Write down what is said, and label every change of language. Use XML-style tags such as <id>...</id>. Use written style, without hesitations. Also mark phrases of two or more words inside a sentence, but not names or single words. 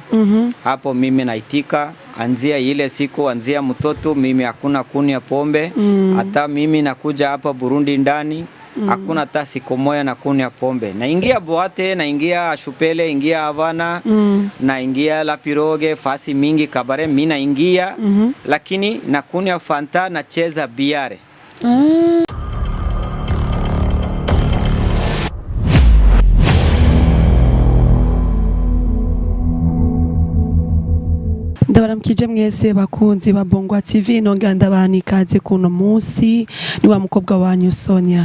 <sw>Hapo mimi naitika, anzia ile siku, anzia mtoto mimi hakuna kunywa pombe. Hata mimi nakuja hapa Burundi ndani hakuna hata siku moja na kunywa pombe. Naingia boate, naingia Shupele, ingia Havana, naingia La Pirogue, fasi mingi kabare mimi naingia, lakini nakunywa Fanta na cheza biare.</sw> <rn>Ndabaramukije mwese bakunzi ba Bongwa TV, nongera ndabani ikaze kuno munsi ni wa mukobwa wanyu Sonia.</rn>